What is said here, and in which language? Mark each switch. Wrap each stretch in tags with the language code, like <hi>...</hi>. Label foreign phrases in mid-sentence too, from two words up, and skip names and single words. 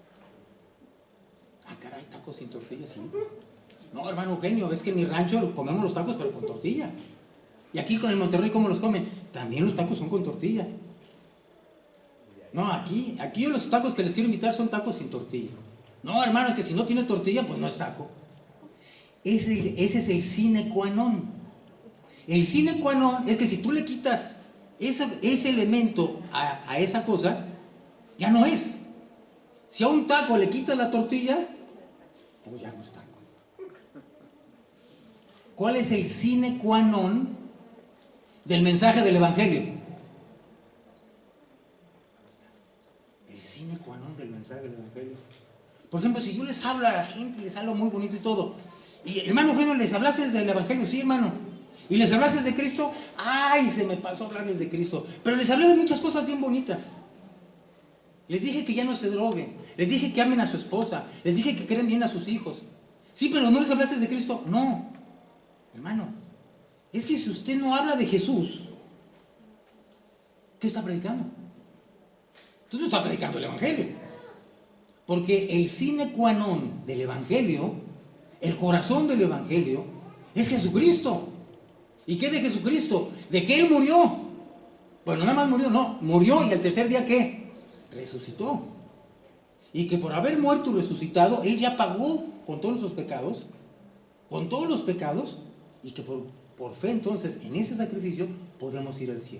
<es>Ah, caray, tacos sin tortillas, sí. No, hermano Eugenio, es que en mi rancho comemos los tacos, pero con tortilla. Y aquí con el Monterrey, ¿cómo los comen? También los tacos son con tortilla. No, aquí yo los tacos que les quiero invitar son tacos sin tortilla. No, hermano, es que si no tiene tortilla, pues no es taco. Ese es el</es> <la>sine qua non.</la> <es>El</es> <la>sine qua non</la> <es>es que si tú le quitas ese elemento a esa cosa, ya no es. Si a un taco le quitas la tortilla, pues ya no es taco. ¿Cuál es el</es> <la>sine qua non</la> <es>del mensaje del Evangelio? El</es> <la>sine qua non</la> <es>del mensaje del Evangelio. Por ejemplo, si yo les hablo a la gente, les hablo muy bonito y todo, y hermano Eugenio, ¿les hablaste del Evangelio? Sí, hermano. ¿Y les hablaste de Cristo? ¡Ay, se me pasó hablarles de Cristo! Pero les hablé de muchas cosas bien bonitas. Les dije que ya no se droguen, les dije que amen a su esposa, les dije que creen bien a sus hijos. Sí, pero ¿no les hablaste de Cristo? No, hermano. Es que si usted no habla de Jesús, ¿qué está predicando? Entonces no está predicando el Evangelio. Porque el</es> <la>sine qua non</la> <es>del Evangelio, el corazón del Evangelio, es Jesucristo. ¿Y qué de Jesucristo? ¿De qué Él murió? Bueno, nada más murió, no. Murió y al tercer día, ¿qué? Resucitó. Y que por haber muerto y resucitado, Él ya pagó con todos sus pecados, con todos los pecados, y que por fe entonces, en ese sacrificio, podemos ir al cielo.</es>